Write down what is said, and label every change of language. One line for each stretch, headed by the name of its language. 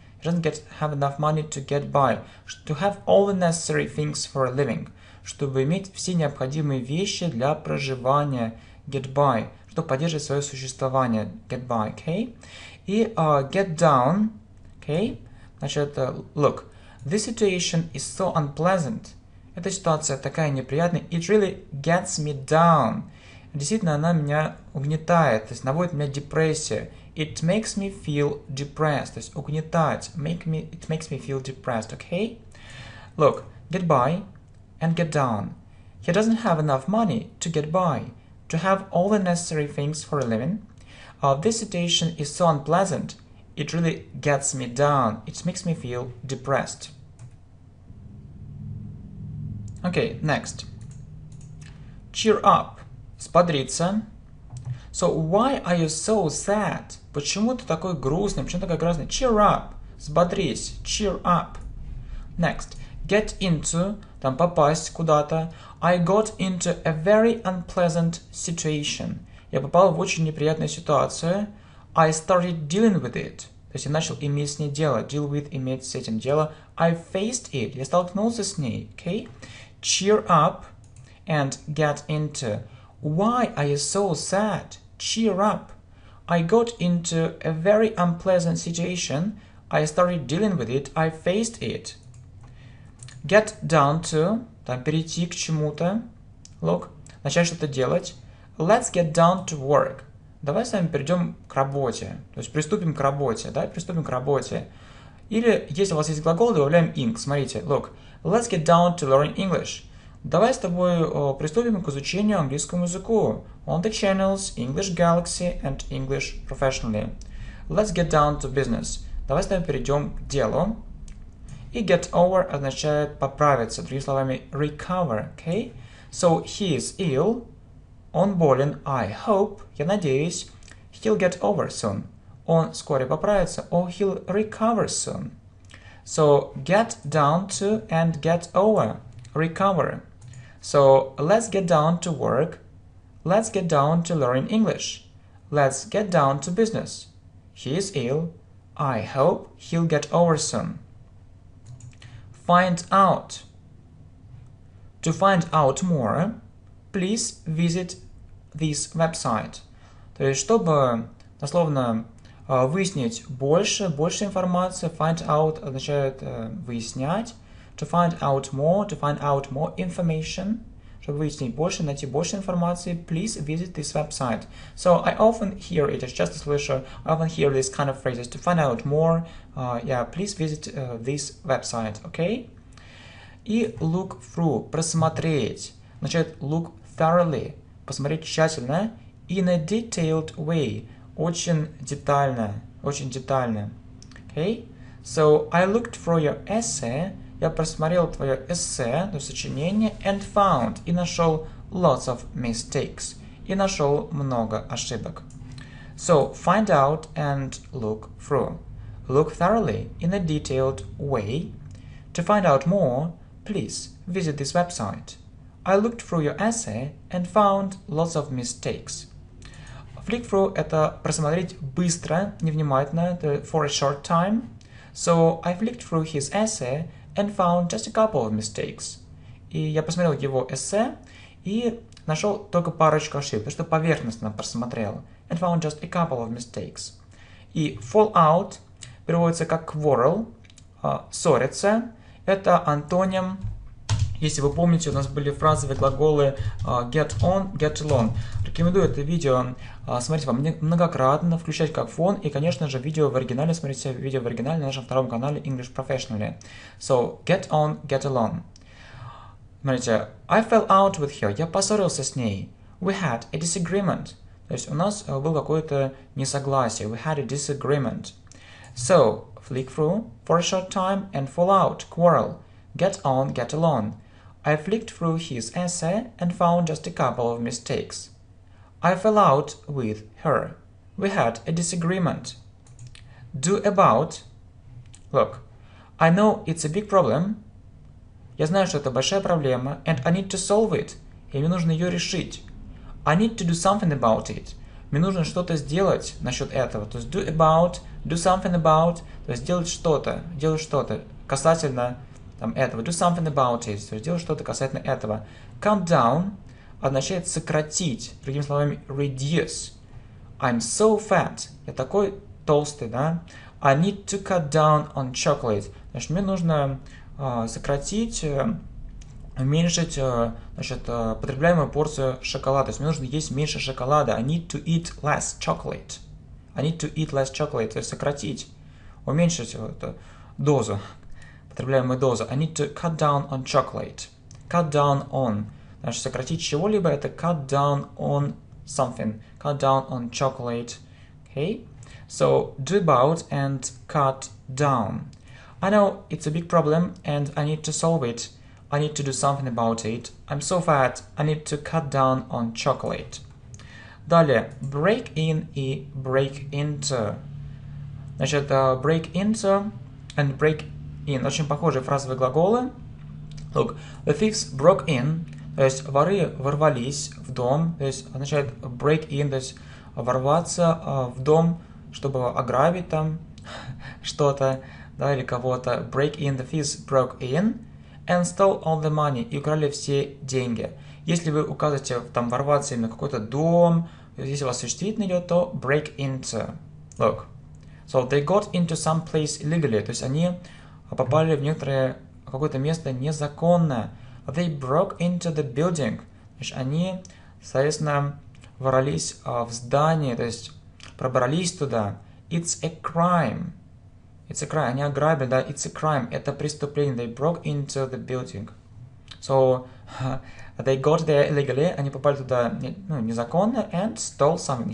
English: He doesn't have enough money to get by. To have all the necessary things for a living.
Russian: Чтобы иметь все необходимые вещи для проживания.
English: Get by.
Russian: Чтобы поддерживать свое существование.
English: Get by. Okay? И get down. Okay? Значит, look, this situation is so unpleasant.
Russian: Эта ситуация такая неприятная.
English: It really gets me down.
Russian: Действительно, она меня угнетает, то есть наводит меня депрессия.
English: It makes me feel depressed,
Russian: то есть угнетать.
English: It makes me feel depressed, okay? Look, get by and get down. He doesn't have enough money to get by, to have all the necessary things for a living. This situation is so unpleasant. It really gets me down. It makes me feel depressed. Okay, next. Cheer up. Сподриться. So, why are you so sad?
Russian: Почему ты такой грустный? Почему такой грустный?
English: Cheer up.
Russian: Взбодрись.
English: Cheer up. Next. Get into.
Russian: Там попасть куда-то.
English: I got into a very unpleasant situation.
Russian: Я попал в очень неприятную ситуацию.
English: I started dealing with it.
Russian: То есть я начал иметь с ней дело. Deal with, иметь с этим дело.
English: I faced it.
Russian: Я столкнулся с ней.
English: Okay? Cheer up and get into. Why are you so sad? Cheer up. I got into a very unpleasant situation. I started dealing with it. I faced it. Get down to.
Russian: Там перейти к чему-то. Look. Начать что-то делать.
English: Let's get down to work.
Russian: Давай с вами перейдем к работе. То есть приступим к работе. Да? Приступим к работе. Или, если у вас есть глагол, добавляем ing. Смотрите. Look.
English: Let's get down to learning English.
Russian: Давай с тобой приступим к изучению английскому языку.
English: On the channels English Galaxy and English Professionally. Let's get down to business.
Russian: Давай с тобой перейдем к делу. И get over означает поправиться. Другими словами, recover.
English: Okay? So, he is ill.
Russian: Он болен.
English: I hope.
Russian: Я надеюсь.
English: He'll get over soon.
Russian: Он вскоре поправится.
English: Or he'll recover soon. So, get down to and get over. Recover. So, let's get down to work. Let's get down to learning English. Let's get down to business. He is ill. I hope he'll get over soon. Find out. To find out more, please visit this website.
Russian: То есть, чтобы, дословно, выяснить больше информации, find out означает выяснять.
English: To find out more information,
Russian: чтобы выяснить больше, найти больше информации,
English: please visit this website. So I often hear it,
Russian: я часто слышу,
English: I often hear this kind of phrases, to find out more, please visit this website, okay? И look through,
Russian: просмотреть,
English: означает look thoroughly,
Russian: посмотреть тщательно,
English: in a detailed way,
Russian: очень детально,
English: okay? So I looked through your essay,
Russian: я просмотрел твое эссе, то есть сочинение,
English: and found,
Russian: и нашел
English: lots of mistakes,
Russian: и нашел много ошибок.
English: So, find out and look through. Look thoroughly in a detailed way. To find out more, please visit this website. I looked through your essay and found lots of mistakes. Flick through –
Russian: это просмотреть быстро, невнимательно,
English: for a short time. So, I flicked through his essay and found just a couple of mistakes.
Russian: И я посмотрел его эссе и нашел только парочку ошибок, потому что поверхностно просмотрел.
English: And found just a couple of mistakes.
Russian: И fall out переводится как quarrel, ссориться. Это антоним. Если вы помните, у нас были фразовые глаголы get on, get along. Рекомендую это видео смотреть вам многократно, включать как фон. И, конечно же, видео в оригинале. Смотрите видео в оригинале на нашем втором канале English Professionally.
English: So, get on, get along. Смотрите, I fell out with her.
Russian: Я поссорился с ней.
English: We had a disagreement.
Russian: То есть у нас было какое-то несогласие.
English: We had a disagreement. So, flick through, for a short time, and fall out, quarrel, get on, get along. I flicked through his essay and found just a couple of mistakes. I fell out with her. We had a disagreement. Do about. Look, I know it's a big problem.
Russian: Я знаю, что это большая проблема,
English: and I need to solve it.
Russian: И мне нужно ее решить.
English: I need to do something about it.
Russian: Мне нужно что-то сделать насчет этого. То есть do about, do something about, то есть делать что-то касательно там, этого.
English: Do something about it,
Russian: то есть делать что-то касательно этого. Cut down означает сократить, другими словами reduce.
English: I'm so fat.
Russian: Я такой толстый, да?
English: I need to cut down on chocolate.
Russian: Значит, мне нужно сократить, уменьшить потребляемую порцию шоколада. То есть мне нужно есть меньше шоколада.
English: I need to eat less chocolate. I need to eat less chocolate.
Russian: То есть сократить, уменьшить эту дозу, потребляемую дозу.
English: I need to cut down on chocolate. Cut down on.
Russian: Значит, сократить чего-либо это cut down on something.
English: Cut down on chocolate. Okay? So, do about and cut down. I know it's a big problem and I need to solve it. I need to do something about it. I'm so fat, I need to cut down on chocolate. Далее, break in и break into. Значит, break into and break in.
Russian: Очень похожие фразовые глаголы.
English: Look, the thieves broke in,
Russian: то есть воры ворвались в дом, то есть означает break in, то есть ворваться в дом, чтобы ограбить там что-то, да, или кого-то.
English: Break in, the thieves broke in and stole all the money,
Russian: и украли все деньги. Если вы указываете там ворваться именно в какой-то дом, если у вас существительное идет, то break into.
English: Look. So they got into some place illegally,
Russian: то есть они попали в какое-то место незаконно.
English: They broke into the building.
Russian: Значит, они, соответственно, ворвались в здание, то есть пробрались туда.
English: It's a crime. It's a crime.
Russian: Они ограбили, да,
English: it's a crime.
Russian: Это преступление.
English: They broke into the building. So, they got there illegally.
Russian: Они попали туда незаконно
English: and stole something.